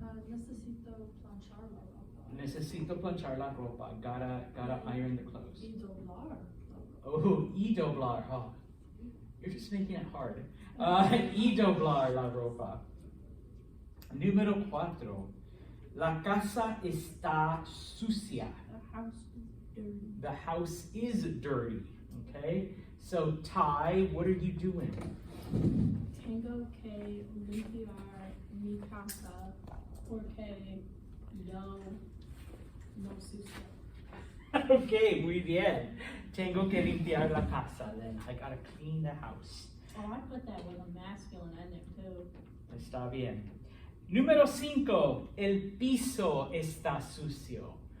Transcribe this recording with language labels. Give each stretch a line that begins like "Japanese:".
Spanish: Necesito planchar la ropa. Necesito planchar la ropa.
English: Gotta iron the clothes.
Spanish: Y doblar. Oh, y doblar.
English: Oh, you're just making it hard.
Spanish: Y doblar la ropa. Número 4. La casa está sucia.
English: The house is dirty. The house is dirty. Okay? So, Ty, what are you doing?
Spanish: Tengo que limpiar mi casa, porque yo no sucio. Okay, muy bien. Tengo que limpiar la casa,
English: then I gotta clean the house. Oh, I put that with a masculine ending too.
Spanish: Está bien. Número 5, el piso está sucio.